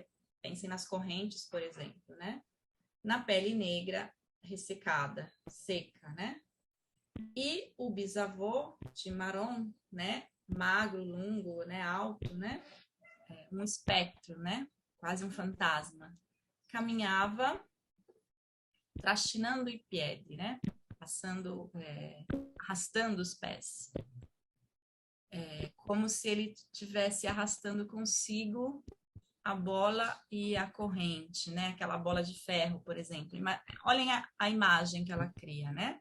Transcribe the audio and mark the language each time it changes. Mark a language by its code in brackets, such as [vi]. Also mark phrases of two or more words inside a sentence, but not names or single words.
[pt] Pensem nas correntes, por exemplo, né? Na pele negra ressecada, seca, né? E o bisavô de Maron, né? Magro, longo, né? Alto, né? Um espectro, né? Quase um fantasma. Caminhava [it] trascinando i piedi, [pt] né? Passando, arrastando os pés. Como se ele estivesse arrastando consigo a bola e a corrente, né? Aquela bola de ferro, por exemplo. Olhem a imagem que ela cria, né?